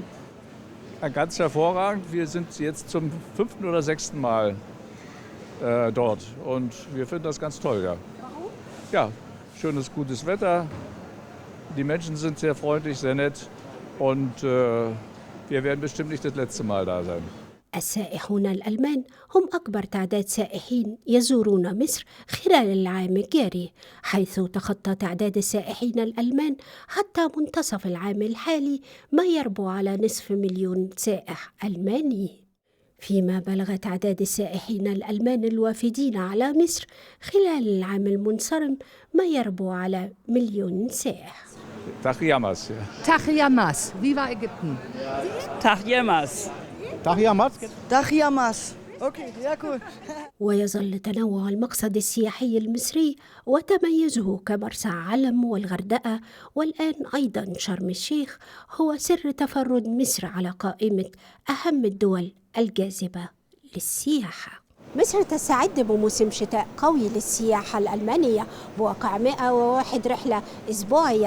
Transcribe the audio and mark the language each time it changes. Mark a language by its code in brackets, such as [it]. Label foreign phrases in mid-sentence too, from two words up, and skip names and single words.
[de] Ja, ganz hervorragend. Wir sind jetzt zum 5. oder 6. Mal dort und wir finden das ganz toll. Ja. Warum? Ja, schönes, gutes Wetter. Die Menschen sind sehr freundlich, sehr nett und wir werden bestimmt nicht das letzte Mal da sein. [ar] السائحون الألمان هم أكبر تعداد سائحين يزورون مصر خلال العام الجاري، حيث تخطى تعداد السائحين الألمان حتى منتصف العام الحالي ما يربو على 500,000 سائح ألماني، فيما بلغ تعداد السائحين الألمان الوافدين على مصر خلال العام المنصرم ما يربو على 1,000,000 سائح. Tachiamas. Tachiamas, Viva Ägypten. Tag Jemmers. [de] Dachiamas. Okay, ja cool. [ar] ويظل تنوع المقصد السياحي المصري وتميزه كمرسى علم والغردقة والآن أيضا شرم الشيخ هو سر تفرد مصر على قائمة أهم الدول الجاذبة للسياحة. مصر تستعد بموسم شتاء قوي للسياحة الألمانية بواقع 101 رحلة أسبوعيا.